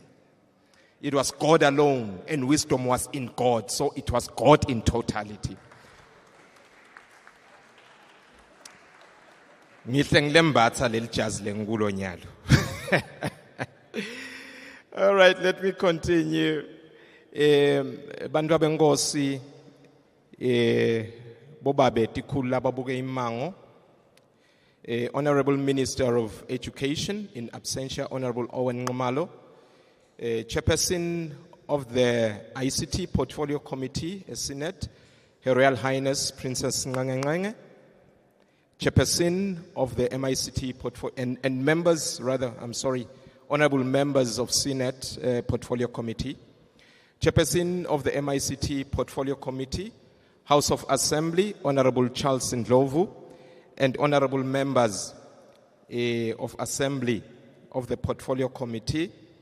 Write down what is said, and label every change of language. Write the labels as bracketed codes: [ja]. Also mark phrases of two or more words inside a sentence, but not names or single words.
[en] It was God alone, and wisdom was in God, so it was God in totality. All right, let me continue. [ss] Bantu abenkosi, bobabe tikhulu lababuke imango. [en] Honorable Minister of Education in absentia, Honorable Owen Nxumalo, Chairperson of the ICT Portfolio Committee, Senate, Her Royal Highness Princess Ngange, Chairperson of the MICT Portfolio, and members, honorable members of Senate Portfolio Committee, Chairperson of the MICT Portfolio Committee, House of Assembly, Honorable Charles Ndlovu, and honorable members of Assembly of the Portfolio Committee,